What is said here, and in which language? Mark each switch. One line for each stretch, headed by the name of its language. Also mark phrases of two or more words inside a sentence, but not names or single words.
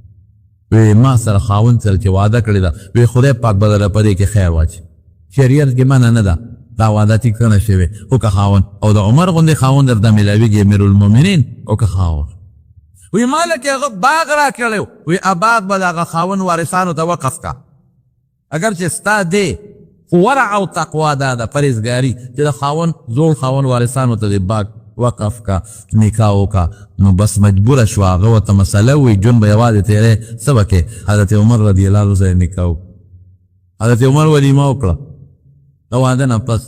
Pashto: وی ما سره خاوند سره چې واده کړې ده، وی خدای پاک به درله په دې کې خیر واچي، شریعت کې منع نه ده دا واده ټیک نه شوی. وکړه خاوند، او د عمر غوندې خاوند درته میلاویږي امیرالمؤمنین، وکړه خاوند. وی ما لکې هغه باغ را کړی، وی باغ به د هغه خاوند وارثانو ته وقف کا، اگر چې ستا دی خو ورع او تقوا دا ده پرهیزګاري چې د خاوند زوړ خاوند وارثانو ته د باغ وقف کا، نکاح وکړه. نو بس مجبوره شوه، هغه ورته مسله وی ژوند به یوازې تېری څه به کوې؟ حضرت عمر
Arabic: رضی الله عنه
Pashto: سره نکاح وکړه. حضرت عمر ولیمه وکړه د واده نه پس.